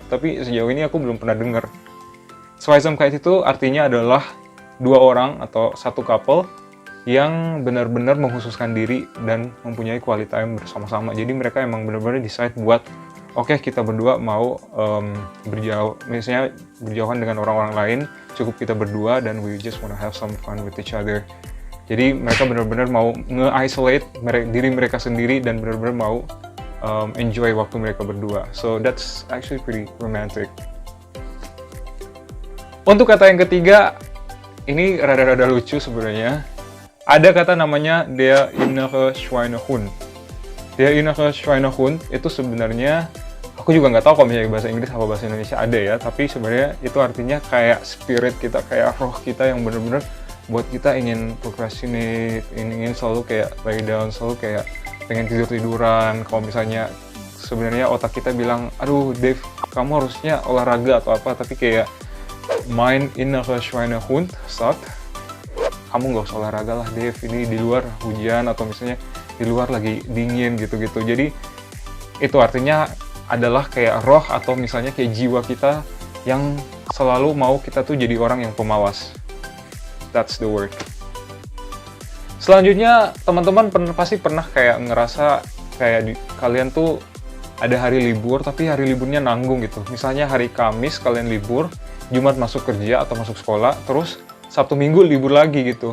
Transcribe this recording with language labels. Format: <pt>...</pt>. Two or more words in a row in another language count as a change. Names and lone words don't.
<id>Tapi sejauh ini aku belum pernah dengar. Zweisamkeit itu artinya adalah dua orang atau satu couple yang benar-benar mengkhususkan diri dan mempunyai</id> <en>quality time</en> <id>bersama-sama. Jadi mereka emang benar-benar decide buat oke, kita berdua mau berjauhan dengan orang-orang lain, cukup kita berdua dan</id> <en>we just wanna have some fun with each other.</en> <id>Jadi mereka benar-benar mau nge-isolate diri mereka sendiri dan benar-benar mau enjoy waktu mereka berdua.</id> <en>So that's actually pretty romantic.</en> <id>Untuk kata yang ketiga, ini rada-rada lucu sebenarnya. Ada kata namanya</id> <de>der innere Schweinehund. Der innere Schweinehund</de> <id>itu sebenarnya, aku juga nggak tahu kalau misalnya bahasa Inggris atau bahasa Indonesia ada ya, tapi sebenarnya itu artinya kayak spirit kita, kayak roh kita yang benar-benar buat kita ingin procrastinate, ingin selalu kayak</id> <en>lay down,</en> <id>selalu kayak pengen tidur-tiduran. Kalau misalnya sebenarnya otak kita bilang, aduh Dave, kamu harusnya olahraga atau apa, tapi kayak</id> <de>mein innerer Schweinehund sagt,</de> <id>kamu nggak usah olahraga lah Dave, ini di luar hujan atau misalnya di luar lagi dingin gitu-gitu. Jadi itu artinya adalah kayak roh atau misalnya kayak jiwa kita yang selalu mau kita tuh jadi orang yang pemalas.</id> <en>That's the word.</en> <id>Selanjutnya teman-teman pasti pernah kayak ngerasa kayak kalian tuh ada hari libur tapi hari liburnya nanggung gitu. Misalnya hari Kamis kalian libur, Jumat masuk kerja atau masuk sekolah, terus Sabtu Minggu libur lagi gitu.</id>